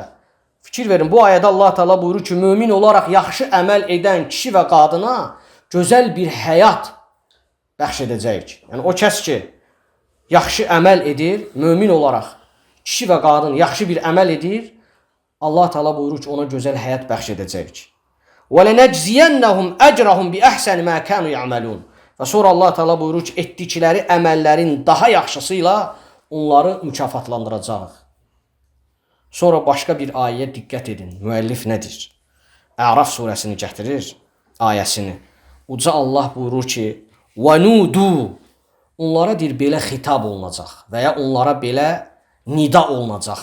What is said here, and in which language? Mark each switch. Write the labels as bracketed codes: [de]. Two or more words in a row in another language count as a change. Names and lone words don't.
[az] Fikir verin, bu ayədə Allah Teala buyurur ki, mömin olaraq yaxşı əməl edən kişi və qadına gözəl bir həyat bəxş edəcəyik. Yəni o kəs ki, yaxşı əməl edir, mömin olaraq kişi və qadın yaxşı bir əməl edir, Allah Teala buyurur ki, ona gözəl həyat bəxş edəcəyik. [ar] وَلَنَجْزِيَنَّهُمْ أَجْرَهُمْ بِأَحْسَنِ مَا كَانُوا يَعْمَلُونَ [az] Və sonra Allah Teala buyurur ki, etdikləri əməllərin daha yaxşısıyla onları mükafatlandıracaq. Sonra başqa bir ayəyə diqqət edin. Müəllif nədir? Əraf surəsini gətirir, ayəsini. Uca Allah buyurur ki, وَنُودُوا Onlara deyir, belə xitab olunacaq və ya onlara belə nida olunacaq.